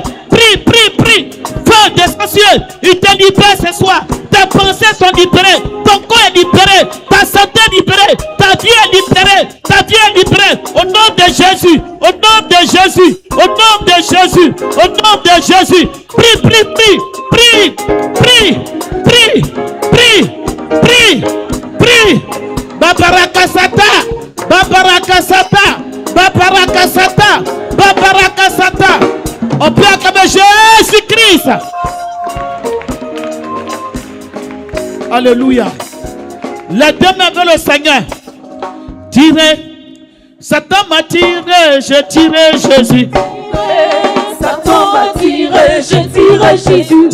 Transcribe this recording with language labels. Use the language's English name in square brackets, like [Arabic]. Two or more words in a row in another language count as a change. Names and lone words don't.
[French] Prie, prie, prie. Feu des cieux. Il te libère ce soir. Tes pensées sont libérées. Ton corps est libéré. Ta santé est libérée. Ta vie est libérée. Ta vie est libérée. Au nom de Jésus. Au nom de Jésus. Au nom de Jésus. Au nom de Jésus. Prie, prie, prie. Prie. Prie. Prie. Prie. Prie. Prie. Babarakasata. Babarakasata. Babarakasata. Babarakasata. On peut acclamer Jésus-Christ. Alléluia. Les deux mains vers le Seigneur. Tirez. Satan m'a tiré, j'ai tiré Jésus. Satan m'a tiré, j'ai tiré Jésus.